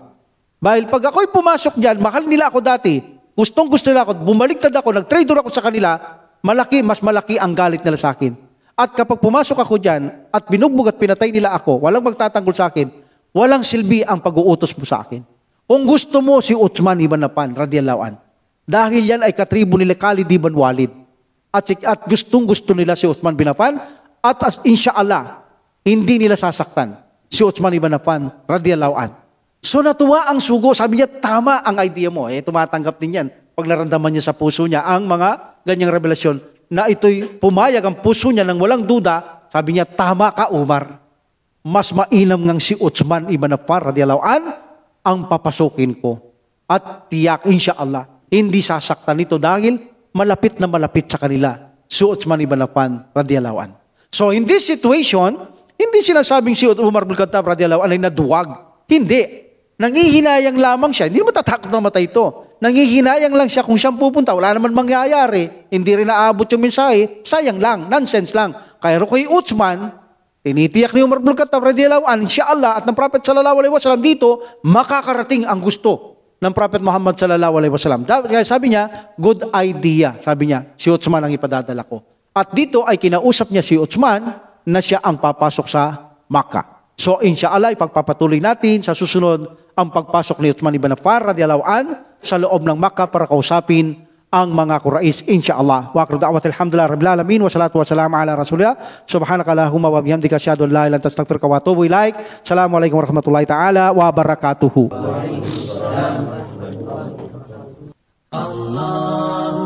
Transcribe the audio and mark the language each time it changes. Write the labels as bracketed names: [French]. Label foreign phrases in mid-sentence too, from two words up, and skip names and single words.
[Filipino] Dahil pag ako'y pumasok dyan, mahal nila ako dati, gustong gusto nila ako, bumaliktad ako, nag-traitor ako sa kanila, mas malaki ang galit nila sa akin. At kapag pumasok ako dyan at binugbog at pinatay nila ako, walang magtatanggol sa akin, walang silbi ang pag-uutos mo sa akin. Kung gusto mo si Uthman ibn Affan, [Arabic] رضي الله عن, [Filipino] dahil yan ay katribo nila Khalid ibn Walid. At gustong-gusto nila si Uthman bin Affan at insyaallah, hindi nila sasaktan si Uthman ibn Affan [Arabic] رضي الله عن. [Filipino] So natuwa ang sugo, sabi niya, tama ang idea mo. Tumatanggap din yan pag naramdaman niya sa puso niya ang mga ganyang revelasyon na ito'y pumayag ang puso niya nang walang duda. Sabi niya, tama ka Umar. Mas mainam ngang si Uthman ibn Affan [Arabic] رضي الله عن [Filipino] ang papasukin ko. At tiyak insyaallah, hindi sasaktan nito dahil malapit na malapit sa kanila si Uthman ibn Affan [Arabic] رضي الله عن. [English] So in this situation, [Filipino] Hindi sinasabing si Umar bin Khattab [Arabic] رضي الله عنه [Filipino] ay naduwag. Hindi. Nangihinayang lamang siya. Hindi naman tatakot na matay ito. Nangihinayang lang siya kung siyang pupunta. Wala naman mangyayari. Hindi rin naabot yung mensahe. Sayang lang. Nonsense lang. Kaya kay Uthman, tinitiyak ni Umar bin Khattab [Arabic] رضي الله عنه, [Filipino] inshallah, at ng Prophet [Arabic] صلى الله عليه وسلم [Filipino] dito, makakarating ang gusto ng Prophet Muhammad [Arabic] صلى الله عليه وسلم. [Filipino] Kaya sabi niya, [English] good idea. [Filipino] Sabi niya, si Uthman ang ipadadala ko. At dito ay kinausap niya si Uthman na siya ang papasok sa Makkah. So inshallah, ipagpapatuloy natin sa susunod ang pagpasok ni Uthman ibn Affan [Arabic] رضي الله عن [Filipino] sa loob ng Makkah para kausapin ang mga Quraysh, inshallah. [Arabic] وآخر دعوة الحمد لله رب العالمين والصلاة والسلام على رسول الله سبحانك اللهم وبحمدك أشهد أن لا إله إلا أنت أستغفرك وأتوب إليك. السلام عليكم ورحمة الله تعالى وبركاته. Allah